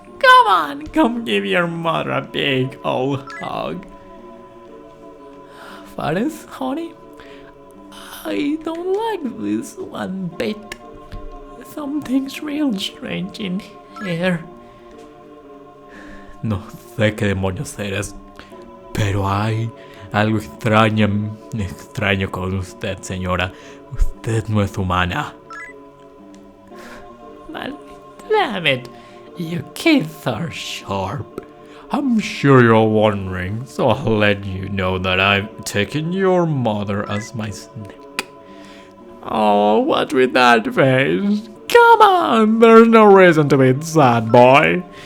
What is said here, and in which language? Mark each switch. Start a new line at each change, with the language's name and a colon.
English: Come on, come give your mother a big old hug. Fares, honey, I don't like this one bit. Something's real strange in here.
Spanish: No sé qué demonios eres, pero hay algo extraño con usted, señora. Usted no es humana.
English: Man, damn it, you kids are sharp. I'm sure you're wondering, so I'll let you know that I've taken your mother as my snake. Oh, what with that face? Come on, there's no reason to be sad, boy.